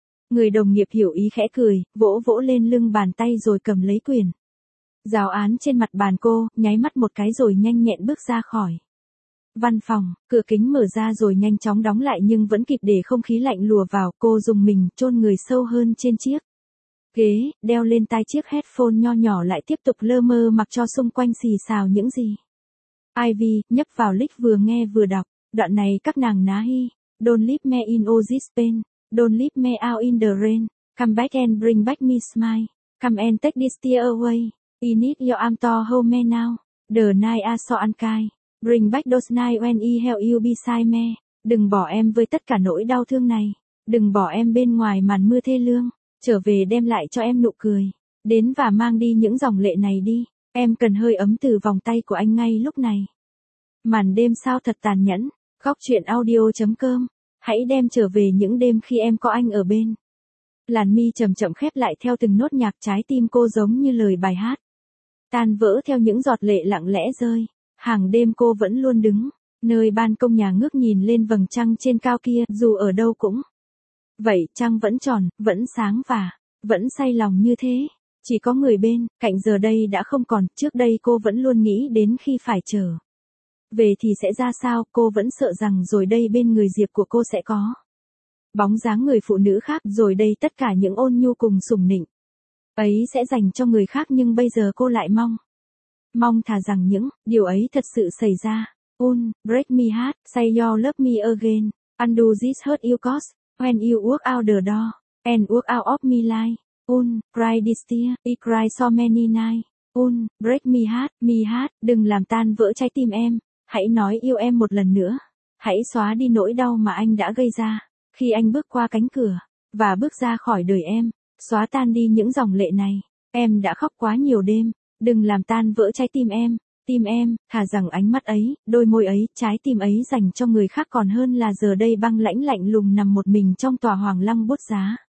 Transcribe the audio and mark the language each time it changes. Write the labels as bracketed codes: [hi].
[vi] Người đồng nghiệp hiểu ý khẽ cười, vỗ vỗ lên lưng bàn tay rồi cầm lấy quyển giáo án trên mặt bàn cô, nháy mắt một cái rồi nhanh nhẹn bước ra khỏi văn phòng, cửa kính mở ra rồi nhanh chóng đóng lại, nhưng vẫn kịp để không khí lạnh lùa vào. Cô dùng mình chôn người sâu hơn trên chiếc ghế, đeo lên tai chiếc headphone nho nhỏ lại tiếp tục lơ mơ mặc cho xung quanh xì xào những gì. Ivy nhấp vào lick vừa nghe vừa đọc, đoạn này các nàng ná hi, [en] don't leave me in all this pain. Don't leave me out in the rain. Come back and bring back me smile. Come and take this tear away. I need your arm to hold me now. The night are so unkind. Bring back those nights when I held you beside me. [vi] Đừng bỏ em với tất cả nỗi đau thương này. Đừng bỏ em bên ngoài màn mưa thê lương. Trở về đem lại cho em nụ cười. Đến và mang đi những dòng lệ này đi. Em cần hơi ấm từ vòng tay của anh ngay lúc này. Màn đêm sao thật tàn nhẫn. Góc truyện audio.com. Hãy đem trở về những đêm khi em có anh ở bên. Làn mi chậm chậm khép lại theo từng nốt nhạc, trái tim cô giống như lời bài hát tan vỡ theo những giọt lệ lặng lẽ rơi. Hàng đêm cô vẫn luôn đứng nơi ban công nhà ngước nhìn lên vầng trăng trên cao kia, dù ở đâu cũng vậy, trăng vẫn tròn, vẫn sáng và vẫn say lòng như thế. Chỉ có người bên cạnh giờ đây đã không còn. Trước đây cô vẫn luôn nghĩ đến khi phải chờ về thì sẽ ra sao, cô vẫn sợ rằng rồi đây bên người Diệp của cô sẽ có bóng dáng người phụ nữ khác, rồi đây tất cả những ôn nhu cùng sủng nịnh ấy sẽ dành cho người khác. Nhưng bây giờ cô lại mong thà rằng những điều ấy thật sự xảy ra. [en] Break me heart, say your love me again, undo this hurt you cause, when you walk out the door, and walk out of me life. Cry this tear, I cry so many night. Break me heart, [vi] đừng làm tan vỡ trái tim em. Hãy nói yêu em một lần nữa. Hãy xóa đi nỗi đau mà anh đã gây ra khi anh bước qua cánh cửa và bước ra khỏi đời em. Xóa tan đi những dòng lệ này. Em đã khóc quá nhiều đêm. Đừng làm tan vỡ trái tim em. Tim em, thà rằng ánh mắt ấy, đôi môi ấy, trái tim ấy dành cho người khác còn hơn là giờ đây băng lãnh lạnh lùng nằm một mình trong tòa hoàng lăng bút giá.